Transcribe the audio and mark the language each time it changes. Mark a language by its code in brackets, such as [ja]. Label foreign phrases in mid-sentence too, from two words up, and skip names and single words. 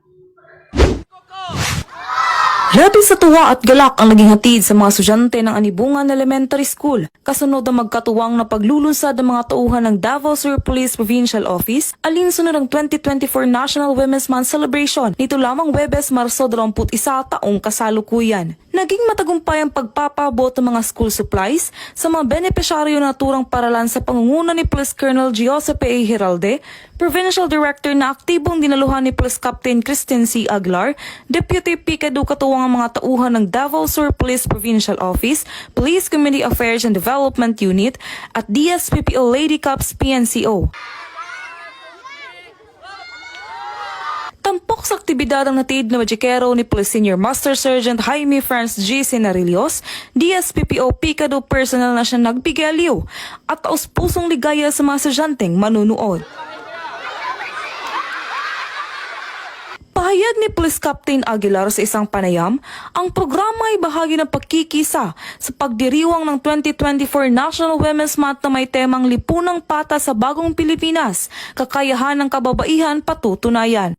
[tl] Labis sa tuwa at galak ang naging hatid sa mga estudyante ng Anibongan Elementary School kasunod ang magkatuwang na paglulunsad ng mga tauhan ng Davao Sur Police Provincial Office alinsunod ng 2024 National Women's Month Celebration nito lamang Huwebes, Marso 21 taong kasalukuyan. Naging matagumpay ang pagpapabot ng mga [en] school supplies [tl] sa mga benepisyaryo na naturang paralan sa pangunguna ni Police Colonel Giuseppe A. Heralde, Provincial Director na aktibong dinaluhan ni Police Captain Christine C. Aglar, Deputy Picado katuwang ang mga tauhan ng Davao Sur Police Provincial Office, Police Community Affairs and Development Unit at DSPPO Lady Cups PNCO. Tampok sa aktibidad ang natid na Magikero ni Police Senior Master Sergeant Jaime Franz G. Senarillos, DSPPO Picado personnel na siya nagbigay aliw at taus-pusong ligaya sa mga estudyanteng manunood. Pahayag ni Police Captain Aguilar sa isang panayam, ang programa ay bahagi ng pagkikisa sa pagdiriwang ng 2024 National Women's Month na may temang Lipunang Pata sa Bagong Pilipinas, kakayahan ng kababaihan patutunayan.